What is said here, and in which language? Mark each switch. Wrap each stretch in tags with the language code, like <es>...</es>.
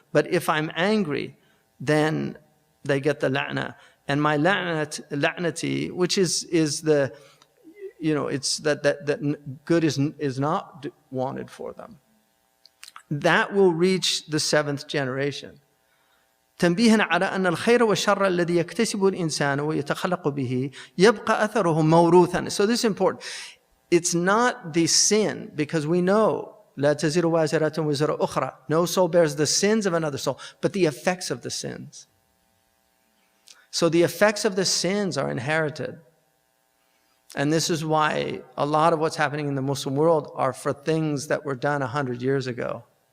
<en>But if I'm angry, then they get the la'na. And my la'nati, which is the, it's that good is not wanted for them. That will reach the 7th generation.</en> <ar>تنبيها على أن الخير والشر الذي يكتسبه الإنسان ويتخلق به يبقى أثره موروثا.</ar> <en>So this is important. It's not the sin, because we know</en> <ar>لا تزر وازرة وزر أخرى.</ar> <en>No soul bears the sins of another soul, but the effects of the sins. So the effects of the sins are inherited. And this is why a lot of what's happening in the Muslim world are for things that were done 100 years ago.</en>